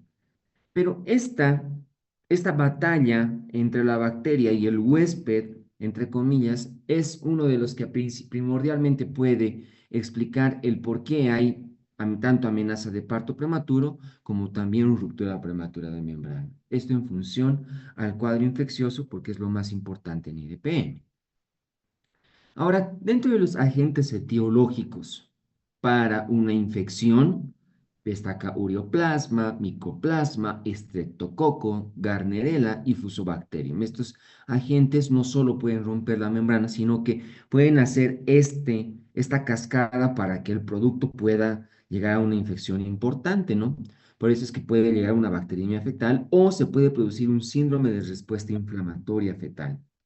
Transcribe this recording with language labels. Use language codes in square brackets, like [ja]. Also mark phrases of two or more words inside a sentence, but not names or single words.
[es] Pero esta batalla entre la bacteria y el huésped, entre comillas, es uno de los que primordialmente puede explicar el por qué hay tanto amenaza de parto prematuro como también ruptura prematura de membrana. Esto en función al cuadro infeccioso porque es lo más importante en IDPM. Ahora, dentro de los agentes etiológicos para una infección, destaca ureoplasma, micoplasma, estreptococo, Gardnerella y Fusobacterium. Estos agentes no solo pueden romper la membrana, sino que pueden hacer esta cascada para que el producto pueda llegar a una infección importante, ¿no? Por eso es que puede llegar a una bacteriemia fetal o se puede producir un síndrome de respuesta inflamatoria fetal.